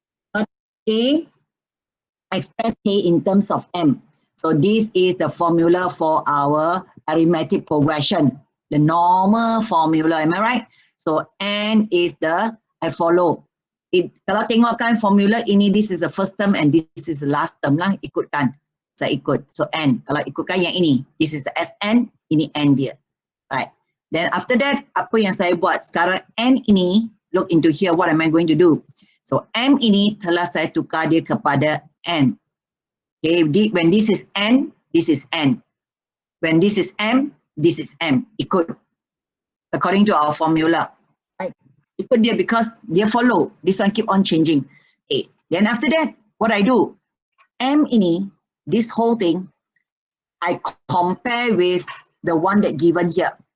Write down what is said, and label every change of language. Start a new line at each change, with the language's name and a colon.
English: Part A, express K in terms of M. So this is the formula for our arithmetic progression, the normal formula, am I right? So N is I follow.
Malay: Kalau tengokkan formula ini,
English: this is the first term and this is the last term lah, ikutkan.
Malay: Saya ikut. So N, kalau ikutkan yang ini,
English: this is the SN,
Malay: ini N dia.
English: Right. Then after that,
Malay: apa yang saya buat sekarang, N ini,
English: look into here, what am I going to do?
Malay: So M ini telah saya tukar dia kepada N.
English: Okay, when this is N, this is N. When this is M, this is M. Ikut. According to our formula. Right.
Malay: Ikut dia
English: because dia follow. This one keep on changing. Okay. Then after that, what I do? M ini, this whole thing, I compare with the one that given here.